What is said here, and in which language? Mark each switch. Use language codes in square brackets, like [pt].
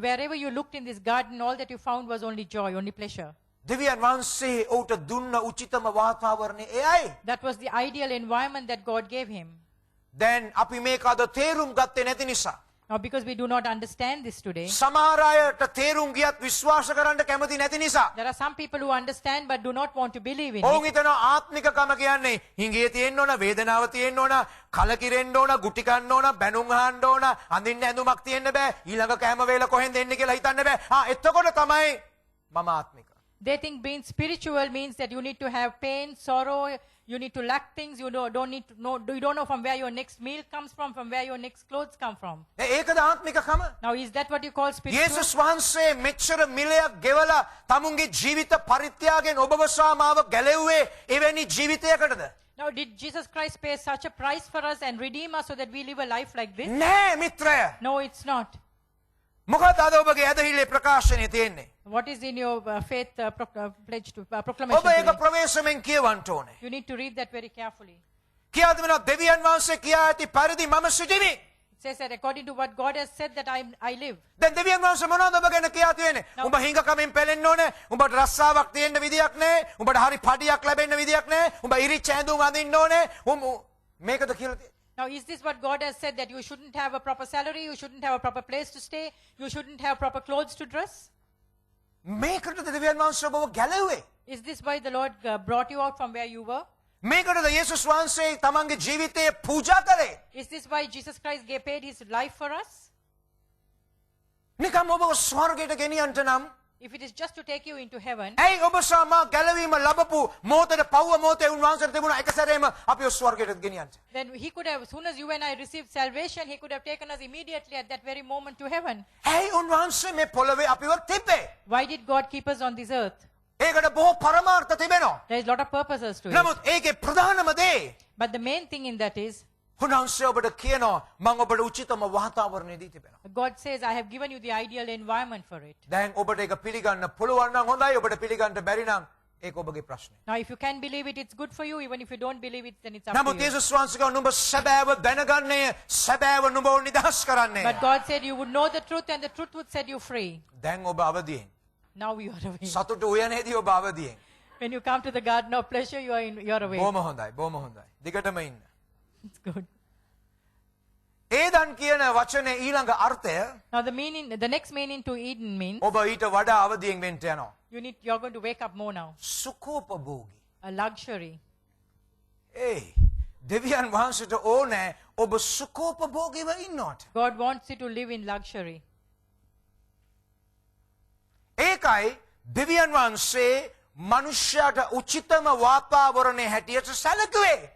[en] Wherever you looked in this garden, all that you found was only joy, only pleasure. [si] දෙවියන් වහන්සේ ඔහුට දුන්න උචිතම වාතාවරණය එයයි. [en] That was the ideal environment that God gave him. [si] දැන් අපි මේක අද තේරුම් ගත්තේ නැති නිසා [en] Now, because we do not understand this today, [si] සමහර අයට තේරුම් ගියත් විශ්වාස කරන්න කැමති නැති නිසා [en] there are some people who understand but do not want to believe in [si] ඔවුන් [en] it. [si] හිතනවා ආත්මිකකම කියන්නේ හිඟේ තියෙන්න ඕන, වේදනාව තියෙන්න ඕන, කලකිරෙන්න ඕන, ගුටි කන්න ඕන, බැනුම් අහන්න ඕන, අඳින්න ඇඳුමක් තියෙන්න බෑ, ඊළඟ කෑම වේල කොහෙන්ද එන්නේ කියලා හිතන්න බෑ. එතකොට තමයි මම ආත්මික. [en] They think being spiritual means that you need to have pain, sorrow, you need to lack things, you don't need to know, you don't know from where your next meal comes from where your next clothes come from. [si] ඒකද ආත්මිකකම? [en] Now, is that what you call spiritual? [si] යේසුස් වහන්සේ මෙච්චර මිලයක් ගෙවලා තමුන්ගේ ජීවිත පරිත්‍යාගයෙන් ඔබව සහ මාව ගැලෙව්වේ එවැනි ජීවිතයකටද? [en] Now, did Jesus Christ pay such a price for us and redeem us so that we live a life like this? [si] නෑ මිත්‍රය. [en] No, it's not. [si] මොකද අද ඔබගේ ඇදහිල්ලේ ප්‍රකාශනය තියෙන්නේ? [en] What is in your faith pledge to [si] ඔබ [en] proclamation [si] ඒක [en] today? [si] ප්‍රවේශමෙන් කියවන්න ඕනේ. [en] You need to read that very carefully. [si] කියාද වෙනවා දෙවියන් වහන්සේ කියා ඇති පරිදි මම සිටිමි. [en] It says that according to what God has said that I live. [si] දැන් දෙවියන් වහන්සේ මොනවද ඔබ ගැන කියා තියෙන්නේ? උඹ හිඟකමින් පෙලෙන්න ඕනේ. උඹට රස්සාවක් තියෙන්න විදියක් නැහැ. උඹට හරි පඩියක් ලැබෙන්න විදියක් නැහැ. උඹ ඉරිච්ච ඇඳුම් අඳින්න ඕනේ. මේකද කියලා තියෙන්නේ. [en] Now, is this what God has said, that you shouldn't have a proper salary, you shouldn't have a proper place to stay, you shouldn't have proper clothes to dress? [si] මේකටද දෙවියන් වහන්සේ ඔබව ගැලවුවේ? [en] Is this why the Lord brought you out from where you were? [si] මේකටද යේසුස් වහන්සේ තමන්ගේ ජීවිතය පූජා කළේ? [en] Is this why Jesus Christ paid his life for us? [si] නිකම් ඔබව ස්වර්ගයට ගෙනියන්න නම් [en] If it is just to take you into heaven, [si] ඇයි ඔබ සමා ගැලවීම ලැබපු මොහොතේ පව්ව මොහොතේ උන්වහන්සේට තිබුණා එක සැරේම අපිව ස්වර්ගයට ගෙනියන්න? [en] then he could have, as soon as you and I received salvation, he could have taken us immediately at that very moment to heaven. [si] ඇයි උන්වහන්සේ මේ පොළවේ අපිව තිබ්බේ? [en] Why did God keep us on this earth? [si] ඒකට බොහෝ පරමාර්ථ තිබෙනවා. [en] There is a lot of purposes to it. [si] නමුත් ඒකේ ප්‍රධානම දේ [en] But the main thing in that is, [si] උන්වහන්සේ ඔබට කියනවා මම ඔබට උචිතම වාතාවරණය දී තිබෙනවා. [en] God says, I have given you the ideal environment for it. [si] දැන් ඔබට ඒක පිළිගන්න පුළුවන් නම් හොඳයි. ඔබට පිළිගන්න බැරි නම් ඒක ඔබගේ ප්‍රශ්නේ. [en] Now, if you can believe it, it's good for you. Even if you don't believe it, then it's up to [si] නමුත් [en] you. [si] යේසුස් වහන්සේ කිව්වා නුඹ සැබෑව දැනගන්නේ සැබෑව නුඹව නිදහස් කරන්නේ. [en] But God said you would know the truth and the truth would set you free. [si] දැන් ඔබ අවදියෙන්. [en] Now you are away. [si] සතුට උයනේදී ඔබ අවදියෙන්. [en] When you come to the garden of pleasure, you are away. [si] බොහොම හොඳයි. බොහොම හොඳයි. දිගටම ඉන්න. [en] It's good. [si] ඒදන් කියන වචනේ ඊළඟ අර්ථය [en] Now the next meaning to Eden means [si] ඔබ ඊට වඩා අවදියෙන් වෙන්න යනවා. [en] you're going to wake up more now. [si] සුඛෝපභෝගී. [en] A luxury. [si] ඒ දෙවියන් වහන්සේට ඕනේ ඔබ සුඛෝපභෝගීව ඉන්නවට. [en] God wants you to live in luxury. [si] ඒකයි දෙවියන් වහන්සේ මනුෂ්‍යයාට උචිතම වාතාවරණය හැටියට සැලකුවේ.